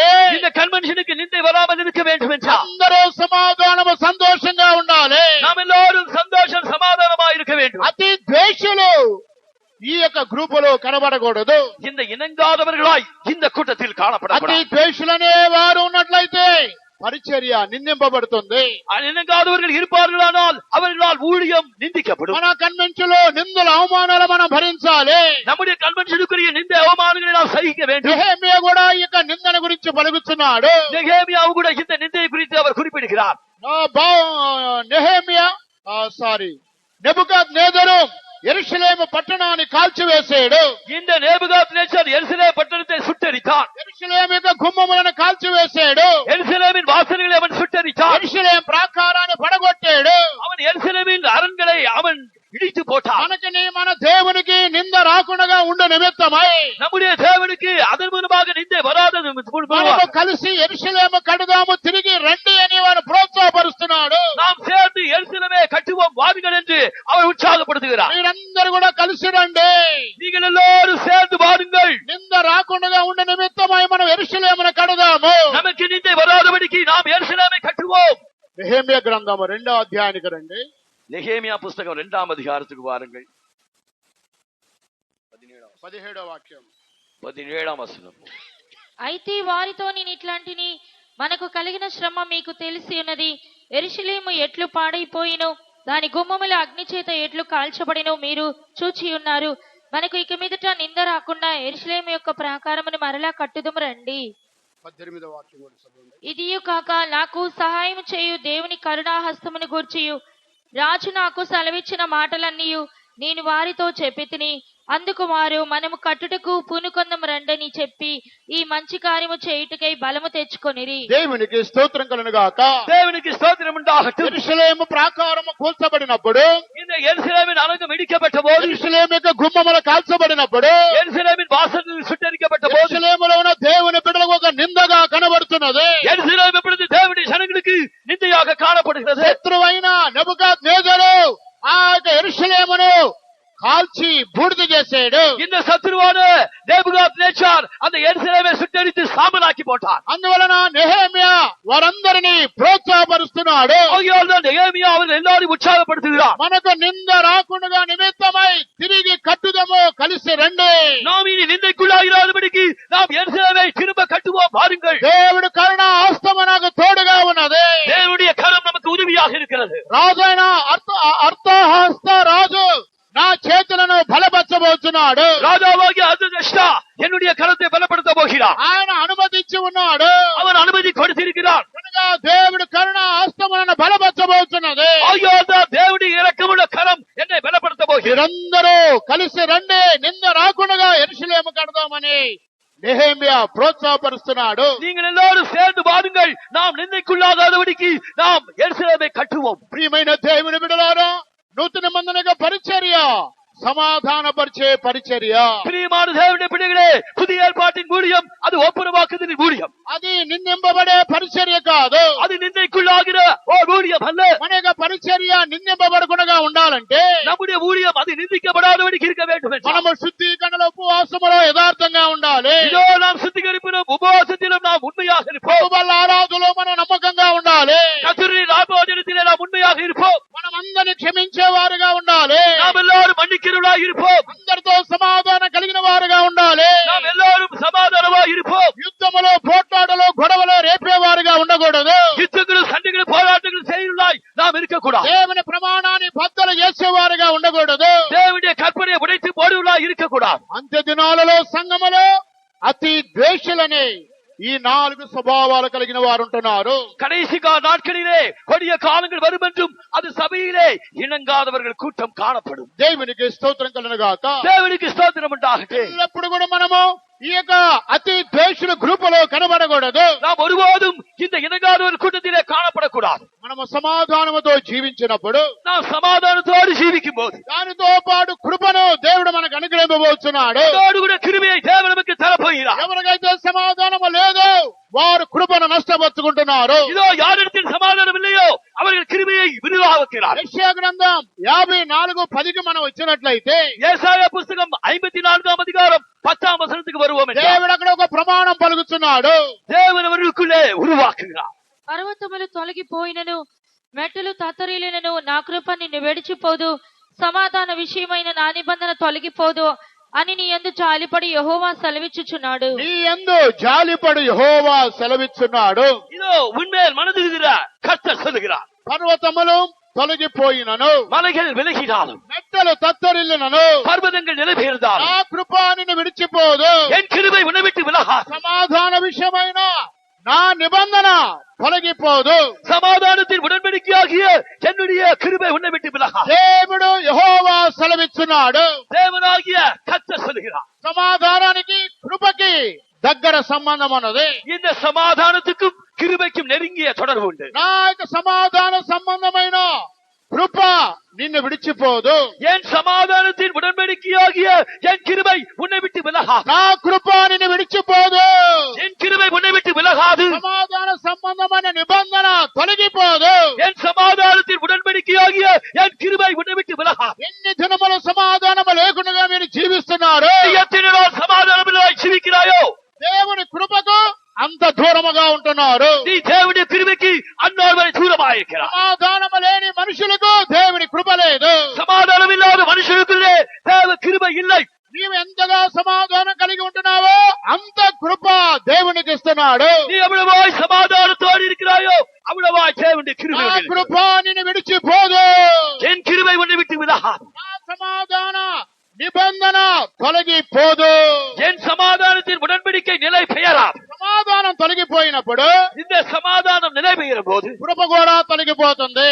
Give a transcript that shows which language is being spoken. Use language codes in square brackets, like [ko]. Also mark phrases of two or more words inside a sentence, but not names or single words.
[ta] இந்த கன்வென்ஷனுக்கு நிந்தை வராமல் இருக்க வேண்டும் என்றால் [te] అందరూ సమాధానము సంతోషంగా ఉండాలి. [ta] நாம் எல்லாரும் சந்தோஷம் சமாதானமாக இருக்க வேண்டும். [te] అతి ద్వేషులు ఈ యొక్క గ్రూపులో కనబడకూడదు. [ta] இந்த இணங்காதவர்களாய் இந்த கூட்டத்தில் [te] అతి [ta] காணப்படக்கூடாது. [te] ద్వేషులనే వారు ఉన్నట్లయితే పరిచర్య నిందింపబడుతుంది. [ta] இணங்காதவர்கள் இருப்பார்களானால் அவர்களால் ஊழியம் நிந்திக்கப்படும். [te] మన కన్వెన్షన్ లో నిందల అవమానాలు మనం భరించాలి. [ta] நம்முடைய కన్వెన్షனுக்குரிய நிந்தை அவமானங்களை நாம் సహిக்க வேண்டும். [te] నెహెమ్యా కూడా ఈ యొక్క నిందన గురించి పలుకుతున్నాడు. [ta] நெகேமியாவு கூட இந்த நிந்தையை குறித்து அவர் குறிப்பிடுகிறார். [te] నెబుకద్నెజరు యెరూషలేము పట్టణాన్ని కాల్చివేసాడు. [ta] இந்த நேபுகாத்நேச்சர் எருசலேம் பட்டணத்தை சுட்டெரித்தான். [te] యెరూషలేము యొక్క గుమ్మములను కాల్చివేసాడు. [ta] எருசலேமின் வாசல்களை அவன் சுட்டெரித்தான். [te] యెరూషలేము ప్రాకారాన్ని పడగొట్టాడు. [ta] அவன் எருசலேமின் அரண்களை அவன் இடித்து போட்டான். [te] మనకి మన దేవునికి నింద రాకుండా ఉండు నిమిత్తమై [ta] நம்முடைய தேவனுக்கு அதன் மூலமாக நிந்தை வராதது [te] మనము కలిసి యెరూషలేము కడదాము, తిరిగి రండి అని వారు ప్రోత్సాహపరుస్తున్నాడు. [ta] நாம் சேர்ந்து எருசலேமை கட்டுவோம் வாருங்கள் என்று அவர் உற்சாகப்படுத்துகிறார். [te] మీరందరూ కూడా కలిసి రండి, [ta] நீங்கள் எல்லாரும் சேர்ந்து வாருங்கள், [te] నింద రాకుండా ఉండు నిమిత్తమై మనం యెరూషలేమును కడదాము. [ta] நமக்கு நிந்தை வராதபடிக்கு நாம் எருசலேமை கட்டுவோம். [te] నెహెమ్యా గ్రంథము 2వ అధ్యాయానికి రండి. [ta] நெகேமியா புஸ்தகம் 2ஆம் அதிகாரத்துக்கு வாருங்கள். [te] 17వ వాక్యం [ta] 17ஆம் வசனம். [te] అయితే వారితో నేను ఇట్లాంటిని, మనకు కలిగిన శ్రమ మీకు తెలిసి ఉన్నది. యెరూషలేము ఎట్లు పాడైపోయినో, దాని గుమ్మముల అగ్ని చేత ఎట్లు కాల్చబడినో మీరు చూచి ఉన్నారు. మనకు ఇక మీదట నింద రాకుండా యెరూషలేము యొక్క ప్రాకారమును మరలా కట్టుదుము రండి. 18వ వాక్యం కూడా చదవండి. ఇదియు కాక నాకు సహాయం చేయు దేవుని కరుణాహస్తమును గూర్చియు రాజు నాకు సెలవిచ్చిన మాటలన్నీయు నేను వారితో చెప్పితిని. అందుకు వారు మనము కట్టుటకు పూనుకొందము రండని చెప్పి ఈ మంచి కార్యము చేయుటకై బలము తెచ్చుకొనిరి. దేవునికి స్తోత్రం కలుగును గాక. [ta] தேவனுக்கு ஸ்தோத்திரம் உண்டாகட்டும். [te] యెరూషలేము ప్రాకారము కూల్చబడినప్పుడు, [ta] இந்த எருசலேமின் அரங்கம் இடிக்கப்பட்ட போது, [te] యెరూషలేము యొక్క గుమ్మములు కాల్చబడినప్పుడు, [ta] எருசலேமின் வாசல்கள் சுட்டெரிக்கப்பட்ட போது, [te] యెరూషలేములో ఉన్న దేవుని బిడ్డలకు ఒక నిందగా కనబడుతున్నది. [ta] எருசலேம் எப்பொழுது தேவனுடைய ஜனங்களுக்கு நிந்தையாக காணப்படுகிறது. [te] శత్రువైన నెబుకద్నెజరు ఆ యొక్క యెరూషలేమును కాల్చి బూడిద చేశాడు. [ta] இந்த சத்துருவான நேபுகாத்நேச்சார் அந்த எருசலேமை சுட்டெரித்து சாம்பலாக்கி போட்டார். [te] అందువలన నెహెమ్యా వారందరినీ ప్రోత్సాహపరుస్తున్నాడు. [ta] ஆகையால்தான் நெகேமியா அவர்கள் எல்லாரையும் உற்சாகப்படுத்துகிறார். [te] మనకు నింద రాకుండా నిమిత్తమై తిరిగి కట్టుదము, కలిసి రండి. [ta] நாம் இனி நிந்தைக்குள்ளாகிறாதபடிக்கு நாம் எருசலேமை திரும்ப கட்டுவோம் வாருங்கள். [te] దేవుడు కరుణ హస్తము నాకు తోడుగా ఉన్నది. [ta] தேவனுடைய கரம் நமக்கு உதவியாக இருக்கிறது. [te] రాజైన అర్థహస్త రాజు నా చేతులను బలపరచబోతున్నాడు. [ta] ராஜாவாகிய அர்தகஷ்டா என்னுடைய கரத்தை பலப்படுத்த போகிறார். [te] ఆయన అనుమతించి ఉన్నాడు. [ta] அவர் அனுமதி கொடுத்திருக்கிறார். [te] కనుక దేవుడు కరుణ హస్తములను బలపరచబోతున్నది. [ta] ஆகையால்தான் தேவனுடைய இரக்கமுள்ள கரம் என்னை பலப்படுத்த போகிறார். [te] మీరందరూ కలిసి రండి, నింద రాకుండా యెరూషలేము కడదామని నెహెమ్యా ప్రోత్సాహపరుస్తున్నాడు. [ta] நீங்கள் எல்லாரும் சேர்ந்து வாருங்கள், நாம் நிந்தைக்குள்ளாகாதபடிக்கு நாம் எருசலேமை கட்டுவோம். [te] ప్రియమైన దేవుని బిడ్డలారా, నూతన నిబంధన పరిచర్య సమాధానపరిచే పరిచర్య. [ta] பிரியமான தேவனுடைய பிள்ளைகளே, புதிய ஏற்பாட்டின் ஊழியம் அது ஒப்புரவாக்குதலின் ஊழியம். [te] అది నిందింపబడే పరిచర్య కాదు. [ta] அது நிந்தைக்குள்ளாகிற ஒரு ஊழியம் அல்ல. [te] మన యొక్క పరిచర్య నిందింపబడకుండా ఉండాలంటే [ta] நம்முடைய ஊழியம் அது நிந்திக்கப்படாதபடிக்கு இருக்க வேண்டும். [te] మనము శుద్ధీకరణ ఉపవాసములో యథార్థంగా ఉండాలి. [ta] இதோ நாம் சுத்திகரிப்பிலும் உபவாசத்திலும் நாம் உண்மையாக இருப்போம். [te] ప్రభువల్ల ఆరాధనలో మనం నమ్మకంగా ఉండాలి. [ta] கர்த்தரின் ஆராதனத்திலே நாம் உண்மையாக இருப்போம். [te] మనం అందరిని క్షమించే వారుగా ఉండాలి. [ta] நாம் எல்லாரும் மன்னிக்கிறவர்களாக இருப்போம். [te] అందరితో సమాధానం కలిగిన వారుగా ఉండాలి. [ta] நாம் எல்லாரும் [te] యుద్ధములో పోట్లాటలు గొడవలు రేపేవారుగా ఉండకూడదు. [ta] யுத்தங்களும் சண்டைகளும் போராட்டங்களும் செய்யுள்ளாய் நாம் இருக்கக்கூடாது. [te] దేవుని ప్రమాణాన్ని బద్దలు చేసేవారుగా ఉండకూడదు. [ta] தேவனுடைய கற்பனையை உடைத்து போடுவதாய் இருக்கக்கூடாது. [te] అంత్య దినాలలో సంఘములో అతి ద్వేషులని ఈ 4 స్వభావాలు కలిగిన వారు ఉంటున్నారు. [ta] கடைசி நாட்களிலே கொடிய காலங்கள் வரும் என்றும் அது சபையிலே இணங்காதவர்கள் கூட்டம் காணப்படும். [te] దేవునికి స్తోత్రం కలుగును గాక. [ta] தேவனுக்கு ஸ்தோத்திரம் உண்டாகட்டும். [te] ఎల్లప్పుడు కూడా మనము ఈ యొక్క అతి ద్వేషుల గ్రూపులో కనబడకూడదు. [ta] நாம் ஒருபோதும் இந்த இணங்காதவர்கள் கூட்டத்திலே காணப்படக்கூடாது. [te] మనము సమాధానముతో జీవించినప్పుడు [ta] நாம் சமாதானத்தோடு ஜீவிக்கும் போது [te] దానితో పాటు కృపను దేవుడు మనకు అనుగ్రహించబోతున్నాడు. [ta] அதோடு கூட கிருபையை தேவன் நமக்கு தரப்போகிறார். [te] ఎవరికైతే సమాధానము లేదో వారు కృపను నష్టపరుచుకుంటున్నారు. [ta] இதோ யாரிடத்தில் சமாதானம் இல்லையோ அவர்கள் கிருபையை விரிவாக்குகிறார். [te] యెషయా గ్రంథం 54:10కి మనం వచ్చినట్లయితే [ta] ஏசாயா புத்தகம் 54ஆம் அதிகாரம் 10ஆம் வசனத்துக்கு வருவோம். [te] దేవుడు అక్కడ ఒక ప్రమాణం పలుకుతున్నాడు. [ta] தேவன் அவர்களுக்குள்ளே உருவாக்குகிறார். [te] పర్వతములు తొలగిపోయినను మెట్టలు తత్తరిల్లినను నా కృప నిన్ను విడిచిపోదు, సమాధాన విషయమైన నా నిబంధన తొలగిపోదు అని నీ యందు జాలిపడి యెహోవా సెలవిచ్చుచున్నాడు. నీ యందు జాలిపడి యెహోవా సెలవిచ్చున్నాడు. [ta] இதோ உன்மேல் மனதுகிற கர்த்தர் சொல்லுகிறார். [te] పర్వతములు తొలగిపోయినను [ta] மலைகள் விலகினாலும் [te] మెట్టలు తత్తరిల్లినను [ta] பர்வதங்கள் நிலைபெயர்ந்தாலும் [te] నా కృప నిన్ను విడిచిపోదు. [ta] என் கிருபை உன்னை விட்டு விலகாது. [te] సమాధాన విషయమైన నా నిబంధన తొలగిపోదు. [ta] సమాధానத்தின் உடன்படிக்கையாகிய என்னுடைய கிருபை உன்னை விட்டு விலகாது. [te] దేవుడు యెహోవా సెలవిచ్చున్నాడు. [ta] தேவனாகிய கர்த்தர் சொல்லுகிறார். [te] సమాధానానికి కృపకి దగ్గర సంబంధం ఉన్నది. [ta] இந்த சமாதானத்துக்கும் கிருபைக்கும் நெருங்கிய தொடர்பு உண்டு. [te] నా యొక్క సమాధాన సంబంధమైన కృప నిన్ను విడిచిపోదు. [ta] என் சமாதானத்தின் உடன்படிக்கையாகிய என் கிருபை உன்னை விட்டு விலகாது. [te] నా కృప నిన్ను విడిచిపోదు. [ta] என் கிருபை உன்னை விட்டு விலகாது. [te] సమాధాన సంబంధమైన నిబంధన తొలగిపోదు. [ta] என் சமாதானத்தின் உடன்படிக்கையாகிய என் கிருபை உன்னை விட்டு விலகாது. [te] ఎన్ని దినములు సమాధానము లేకుండా మీరు జీవిస్తున్నారు. [ta] எத்தனை நாள் சமாதானமில்லாய் ஜீவிக்கிறாயோ [te] దేవుని కృపకు అంత దూరముగా ఉంటున్నారు. [ta] நீ தேவனுடைய கிருபைக்கு அந்நாள் வரை தூரமாயிருக்கிறார். [te] సమాధానము లేని మనుషులకు దేవుని కృప లేదు. [ta] சமாதானம் இல்லாத மனுஷனுக்குள்ளே தேவ கிருபை இல்லை. [te] నీవు ఎంతగా సమాధానం కలిగి ఉంటున్నావో అంత కృప దేవునికి ఇస్తున్నాడు. [ta] நீ எவ்வளவாய் சமாதானத்தோடு இருக்கிறாயோ அவ்வளவாய் தேவனுடைய கிருபை [te] నా [ta] உனக்கு [te] కృప నిన్ను విడిచిపోదు. [ta] என் கிருபை உன்னை விட்டு விலகாது. [te] నా సమాధాన నిబంధన తొలగిపోదు. [ta] என் சமாதானத்தின் உடன்படிக்கை நிலை பெயராது. [te] సమాధానం తొలగిపోయినప్పుడు [ta] இந்த சமாதானம் நிலை பெயரும் போது [te] కృప కూడా తొలగిపోతుంది.